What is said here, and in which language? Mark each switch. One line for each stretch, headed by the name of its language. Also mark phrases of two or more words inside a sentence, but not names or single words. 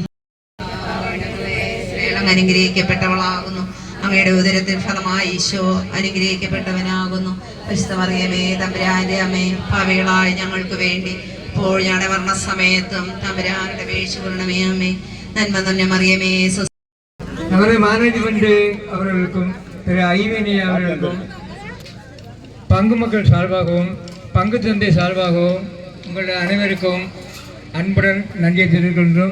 Malayalam: അനുഗ്രഹിക്കപ്പെട്ടവളാകുന്നു. അങ്ങയുടെ ഉദരത്തിൽ ഫലമായി ഈശോ അനുഗ്രഹിക്കപ്പെട്ടവനാകുന്നു. പരിശുദ്ധ മറിയമേ, തമ്പുരാന്റെ അമ്മേ, പാപികളായ ഞങ്ങൾക്ക് വേണ്ടി ഇപ്പോൾ ഞങ്ങളുടെ മരണസമയത്തും തമ്പുരാനുടെ അപേക്ഷിക്കണമേ. അമ്മേ, നന്മ നിറഞ്ഞ മറിയമേ,
Tamil: நமது மேனேஜ்மெண்ட் அவர்களுக்கும் திரு ஐவேனி அவர்களுக்கும் பங்கு மக்கள் சார்பாகவும் பங்கு தந்தை சார்பாகவும் உங்களுடைய அனைவருக்கும் அன்புடன் நன்றியை தெரிவிக்கின்றோம்.